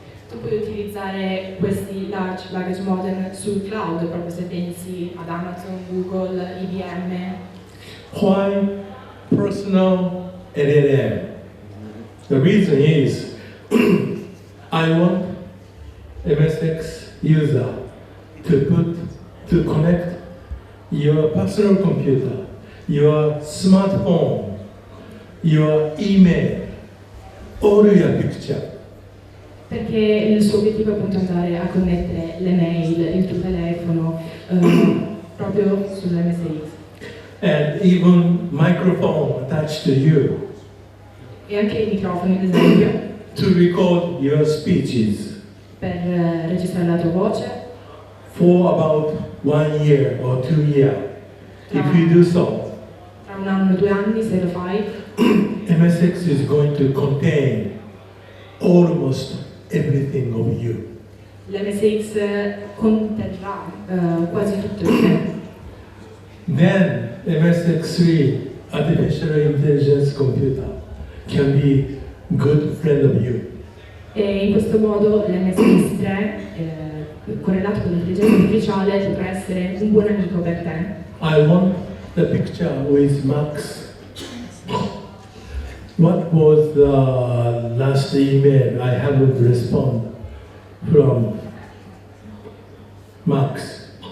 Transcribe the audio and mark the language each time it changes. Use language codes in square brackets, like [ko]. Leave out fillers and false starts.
[it] Tu puoi utilizzare questi large language model sul cloud, proprio se pensi ad Amazon, Google, IBM. [en] Why personal LLM? The reason is I want MSX user to connect your personal computer, your smartphone, your email, all your picture. [it] Perché il suo obiettivo è appunto andare a connettere le mail, il tuo telefono, proprio sull'MSX. [en] And even microphone attached to you. [it] E anche i microfoni, ad esempio. [en] To record your speeches. [it] Per registrare la tua voce. [en] For about 1 year or 2 years. If you do so. [it] Tra 1 anno, 2 anni, se lo fai. [en] MSX is going to contain almost everything of you. [it] L'MSX conterrà quasi tutto di te. [en] Then MSX3 artificial intelligence computer can be good friend of you. [it] E in questo modo l'MSX3 correlato con l'intelligenza artificiale potrà essere un buon amico per te. [en] I want the picture with Max. What was the last email I haven't responded from Max?